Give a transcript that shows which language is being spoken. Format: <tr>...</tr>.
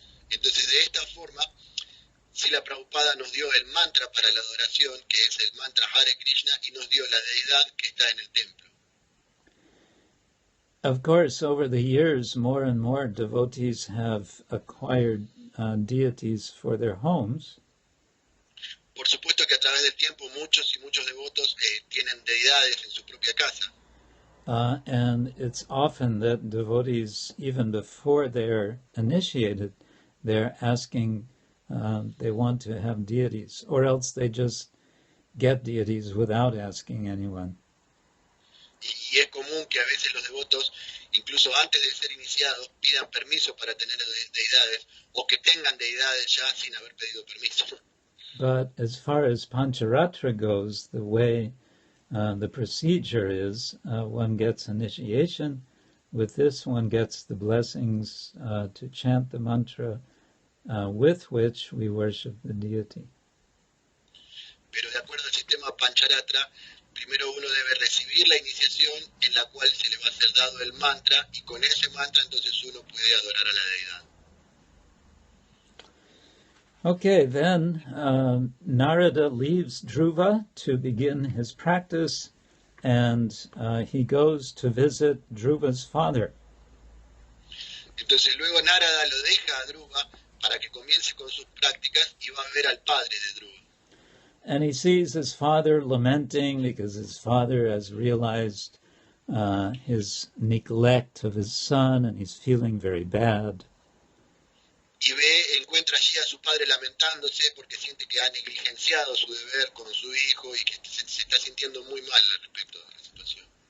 <es>Entonces de esta forma, Srila Prabhupada nos dio el mantra para la adoración, que es el mantra Hare Krishna, y nos dio la deidad que está en el templo.</es> <en>Of course, over the years, more and more devotees have acquired deities for their homes.</en> <es>Por supuesto que a través del tiempo muchos y muchos devotos tienen deidades en su propia casa.</es> <en>And it's often that devotees, even before they're initiated, they're asking, they want to have deities, or else they just get deities without asking anyone.</en> <es>Y es común que a veces los devotos, incluso antes de ser iniciados, pidan permiso para tener deidades, o que tengan deidades ya sin haber pedido permiso.</es> <en>But as far as Pancharatra goes, the way the procedure is, one gets initiation. With this, one gets the blessings to chant the mantra with which we worship the deity.</en> <es>Pero de acuerdo al sistema Pancharatra, primero uno debe recibir la iniciación en la cual se le va a ser dado el mantra y con ese mantra entonces uno puede adorar a la deidad.</es> <en>Okay, then Narada leaves Dhruva to begin his practice, and he goes to visit Dhruva's father.</en> <es>Entonces luego Narada lo deja a Dhruva para que comience con sus prácticas y va a ver al padre de Dhruva.</es> <en>And he sees his father lamenting because his father has realized his neglect of his son, and he's feeling very bad.</en> <es>Y encuentra allí a su padre lamentándose porque siente que ha negligenciado su deber con su hijo y que se está sintiendo muy mal al respecto de la situación.</es>